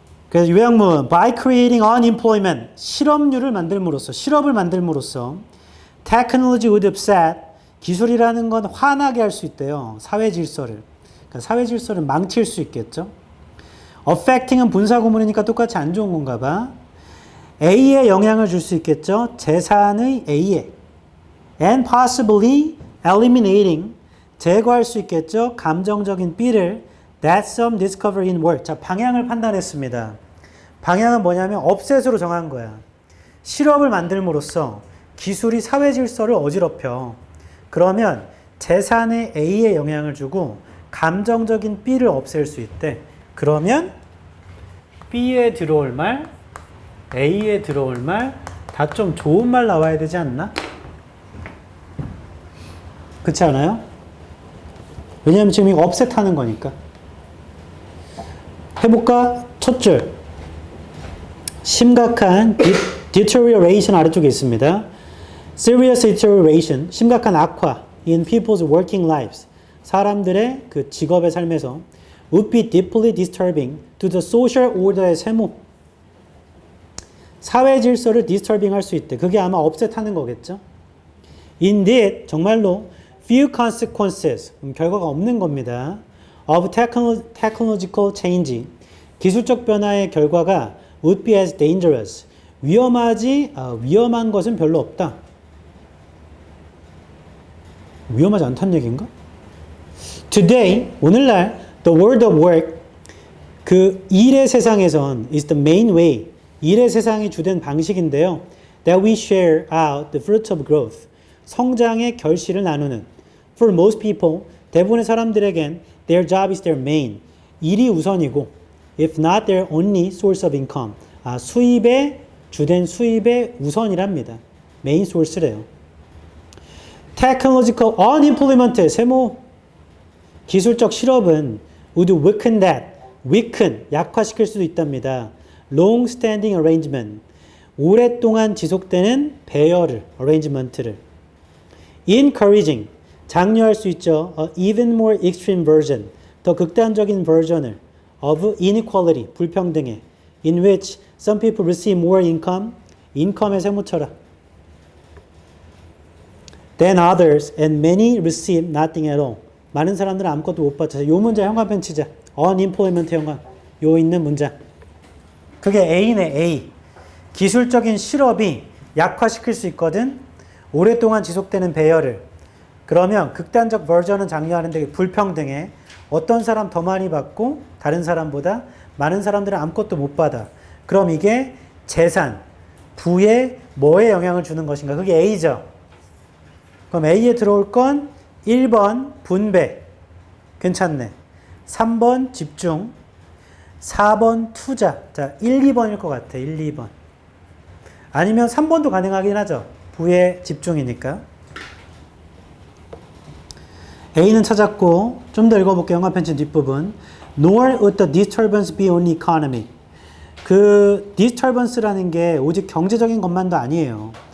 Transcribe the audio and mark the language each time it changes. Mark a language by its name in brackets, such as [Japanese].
[Korean] 그래서 요약문 [English] by creating unemployment [Korean] 실업률을 만들므로써 실업을 만들므로써 [English] technology would upset [Korean] 기술이라는 건 화나게 할 수 있대요. 사회 질서를. 그러니까 사회 질서를 망칠 수 있겠죠. affecting은 분사 구문이니까 똑같이 안 좋은 건가 봐. A에 영향을 줄 수 있겠죠. 재산의 A에. [English] And possibly eliminating [Korean] 제거할 수 있겠죠. 감정적인 B를 [English] that some discover in work. [Korean] 자, 방향을 판단했습니다. 방향은 뭐냐면 업셋으로 정한 거야. 실업을 만들므로써 기술이 사회 질서를 어지럽혀. 그러면 재산의 A에 영향을 주고 감정적인 B를 없앨 수 있대. 그러면 B에 들어올 말, A에 들어올 말 다 좀 좋은 말 나와야 되지 않나? 그렇지 않아요? 왜냐하면 지금 이거 업셋하는 거니까. 해볼까? 첫 줄. 심각한 deterioration 아래쪽에 있습니다. [English] Serious deterioration, [Korean] 심각한 악화 [English] in people's working lives. [Korean] 사람들의 그 직업의 삶에서 [English] would be deeply disturbing to the social order의 [Korean] 세모. 사회 질서를 disturbing 할 수 있대. 그게 아마 업셋하는 거겠죠. [English] Indeed, [Korean] 정말로 [English] few consequences, [Korean] 결과가 없는 겁니다. [English] of technological change, [Korean] 기술적 변화의 결과가 [English] would be as dangerous, [Korean] 위험한 것은 별로 없다. 위험하지 않다는 얘기인가? [English] Today, [Korean] 오늘날 [English] the world of work, [Korean] 그 일의 세상에선 [English] is the main way, [Korean] 일의 세상이 주된 방식인데요. [English] that we share out the fruits of growth, [Korean] 성장의 결실을 나누는. [English] For most people, [Korean] 대부분의 사람들에겐 [English] their job is their main, [Korean] 일이 우선이고 [English] if not their only source of income, [Korean] 수입의 주된 수입의 우선이랍니다. 메인 소스래요. [English] Technological unemployment, [Korean] 세모. 기술적 실업은 [English] would weaken that, weaken, [Korean] 약화시킬 수도 있답니다. [English] long-standing arrangement, [Korean] 오랫동안 지속되는 배열을, arrangement를. encouraging, 장려할 수 있죠. [English] even more extreme version, [Korean] 더 극단적인 버전을 [English] of inequality, [Korean] 불평등의 [English] in which some people receive more income, income의 [Korean] 세모쳐라. [English] than others and many receive nothing at all. [Korean] 많은 사람들은 아무것도 못 받죠. 요 문제 현관펜 치자. unemployment 현관. 요 있는 문장. 그게 A네, A. 기술적인 실업이 약화시킬 수 있거든. 오랫동안 지속되는 배열을. 그러면 극단적 버전은 장려하는데 불평등해. 어떤 사람 더 많이 받고 다른 사람보다 많은 사람들은 아무것도 못 받아. 그럼 이게 재산, 부에 뭐에 영향을 주는 것인가? 그게 A죠. 그럼 A에 들어올 건 1번 분배. 괜찮네. 3번 집중. 4번 투자. 자, 1, 2번일 것 같아. 1, 2번. 아니면 3번도 가능하긴 하죠. 부에 집중이니까. A는 찾았고 좀 더 읽어볼게요. 영화편지 뒷부분. [English] Nor would the disturbance be only economic. [Korean] 그 disturbance라는 게 오직 경제적인 것만도 아니에요.